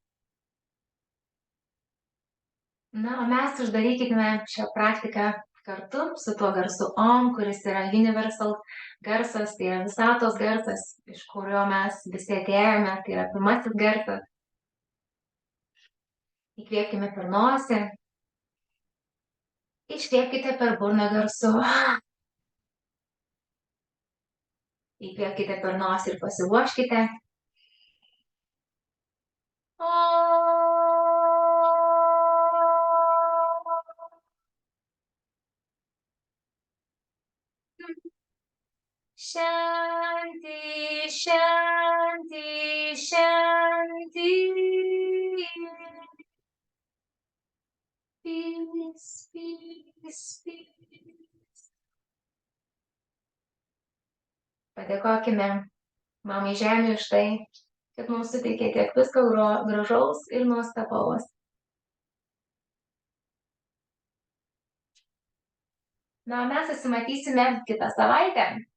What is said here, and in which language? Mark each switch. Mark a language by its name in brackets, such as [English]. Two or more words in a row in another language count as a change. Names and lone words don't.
[Lithuanian] Na, o mes uždarykime šią praktiką kartu su tuo garsu OM, kuris yra universal garsas, tai yra visatos garsas, iš kurio mes visi atėjome, tai yra pirmasis garsas. Įkvėpkime per nosį. Iškvėpkite per burną garsu. Įkvėpkite per nosį ir pasiruoškite. [Sanskrit] Shanti, Shanti, Shanti. [English] Peace, peace, peace. [Lithuanian] Padėkokime Mamai Žemė už tai, kad mums suteikė tiek visko gražaus ir nuostabaus. Na, mes susimatysime kitą savaitę.